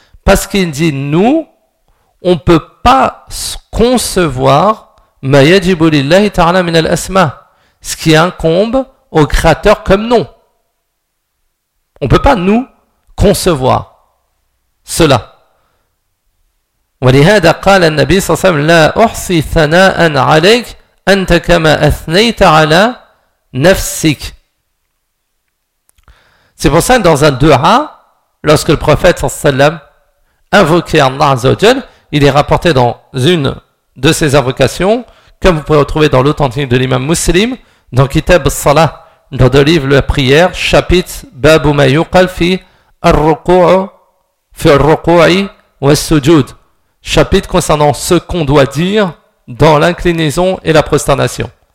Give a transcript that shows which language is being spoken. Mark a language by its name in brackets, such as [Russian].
[French] Parce qu'il dit, nous, on ne peut pas concevoir [Arabic] مَا يَجِبُ لِلَّهِ تَعْلَى مِنَ الْأَسْمَى, [French] ce qui incombe au Créateur comme nom. On ne peut pas, nous, concevoir cela. [Arabic] ولهذا قال النبي صلى الله عليه وسلم لا أحصي ثناء عليك أنت كما أثنيت على نفسك. [French] C'est pour ça que dans un dua, lorsque le prophète sallam invoquait Allah Azzawajal, il est rapporté dans une de ses invocations, comme vous pouvez retrouver dans l'authentique de l'imam Muslim, dans Kitab Salah, dans le livre La Prière, chapitre Babu Mayuqal fi al-ruku'u fi al-ruku'i wa al-sujud, chapitre concernant ce qu'on doit dire dans l'inclinaison et la prosternation.